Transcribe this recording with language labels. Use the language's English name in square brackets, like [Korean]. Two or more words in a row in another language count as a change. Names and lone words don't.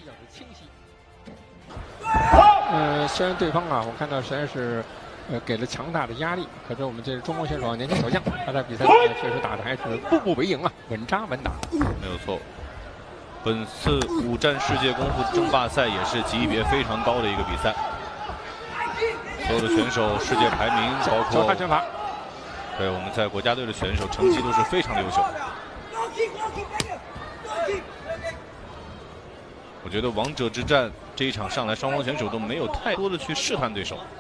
[Chinese] 雖然對方啊，我看到實在是給了強大的壓力，可是我們這中國選手年輕小將，他在比賽裡面確實打的還是步步為營啊，穩扎穩打。沒有錯。本次 5戰世界功夫爭霸賽也是級別非常高的一個比賽。所有的选手世界排名，包括判拳法，对我们在国家队的选手成绩都是非常的优秀。我觉得王者之战这一场上来，双方选手都没有太多的去试探对手。